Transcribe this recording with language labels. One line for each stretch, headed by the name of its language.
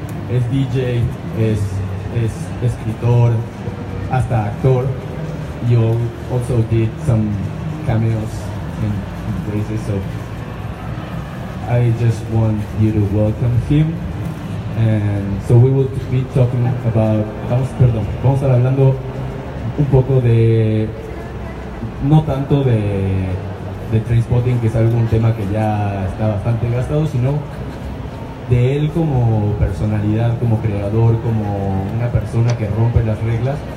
Spanish: Es DJ, es escritor, hasta actor.
English: You also did some cameos in places, so I just want you to welcome him. And so we will be talking about,
Spanish: vamos a estar hablando un poco de, no tanto de Trainspotting, que es algún tema que ya está bastante gastado, sino de él como personalidad, como creador, como una persona que rompe las reglas.